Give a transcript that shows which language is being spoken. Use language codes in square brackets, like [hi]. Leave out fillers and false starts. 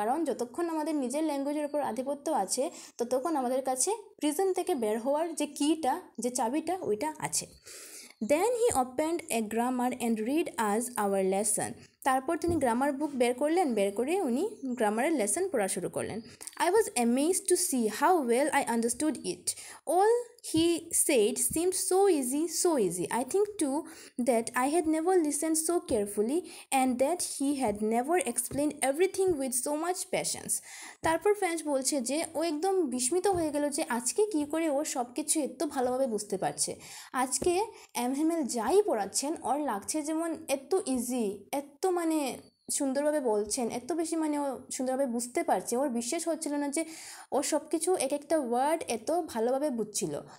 [bn] কারণ যতক্ষণ আমাদের নিজের ল্যাঙ্গুয়েজের উপর আধিপত্য আছে, ততক্ষণ আমাদের কাছে প্রিজন থেকে বের হওয়ার যে কিটা, যে চাবিটা, ওইটা আছে। [en] Then he opened a grammar and read us our lesson. [bn] তারপর তিনি গ্রামার বুক বের করলেন, বের করে উনি গ্রামারের লেসন পড়া শুরু করলেন। [en] I was amazed to see how well I understood it. All he said seemed so easy, so easy. I think too that I had never listened so carefully and that he had never explained everything with so much patience. [bn] তারপর French বলছে যে ও একদম বিস্মিত হয়ে গেল যে আজকে কি করে ও সব কিছু এত ভালোভাবে বুঝতে পারছে। আজকে এমহেমেল যাই পড়াচ্ছেন ওর লাগছে যেমন এত ইজি, এত মানে সুন্দরভাবে বলছেন, এত বেশি মানে ও সুন্দরভাবে বুঝতে পারছে। ওর বিশ্বাস হচ্ছিল না যে ও সব কিছু এক একটা ওয়ার্ড এত ভালোভাবে বুঝছিল।